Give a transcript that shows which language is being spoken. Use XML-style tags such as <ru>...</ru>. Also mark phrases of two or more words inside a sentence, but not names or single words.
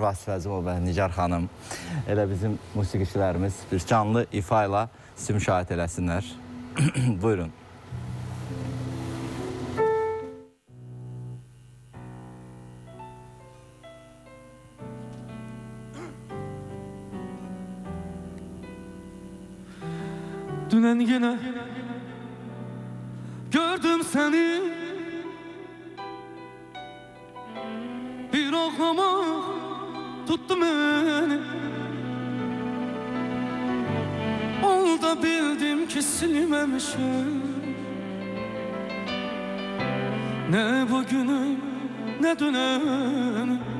<az>Vasif Əzimov və Nigar xanım, elə bizim musiqiçilərimiz bir canlı ifa ilə sizi müşahidə eləsinlər. Buyurun.</az> <tr>Dünen yine gördüm seni, bir ağlamak tuttu beni. Olda bildim ki silmemişim, ne bugünü ne düneni.</tr>